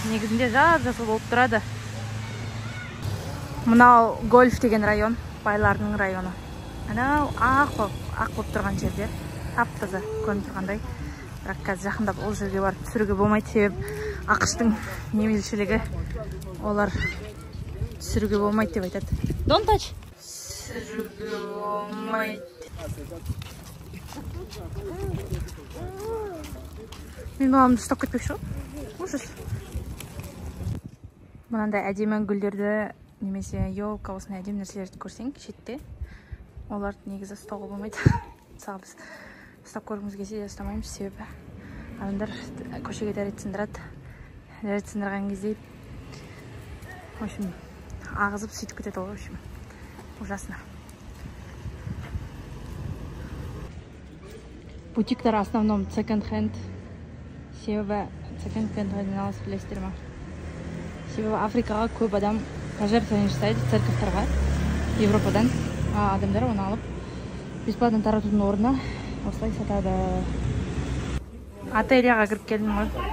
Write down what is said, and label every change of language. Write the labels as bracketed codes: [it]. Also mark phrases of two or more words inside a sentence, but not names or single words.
[kk] Негізінде жап-жасыл болып тұрады. Мынау Гольф деген район, байлардың районы. Анау ақ болып тұрған жерде тап-таза көрініп тұрғандай. Бірақ қазір жақындап ол жерге барып түсіруге болмайды, себебі ақштың немелшілігі олар түсіруге болмайды деп айтады. [en] Don't touch. [kk] Түсіруге болмайды. Мен баламды ұстап кетпекші ғой. Ужас. Мынандай әдемі гүлдерді немесе елка осындай әдемі нәрселерді көрсең шетте, оларды негізі ұстауға болмайды. Мысалы біз ұстап көргіміз келсе де ұстамаймыз, себебі адамдар көшеге дәрет сындырады. Дәрет сындырған кезде [ru] в общем [kk] ағызып сөйтіп кетеді ғой, [ru] в общем ужасно. [kk] Бутиктар основном секонд-хенд. Себебі секонд-хендтен алысып білесіздер ма? Себебі Африкаға көп адам пожертвование жасайды церковьтарға Европадан. Адамдар оны алып бесплатно таратудың орнына осылай сатады. Ательяға кіріп келдім ғой.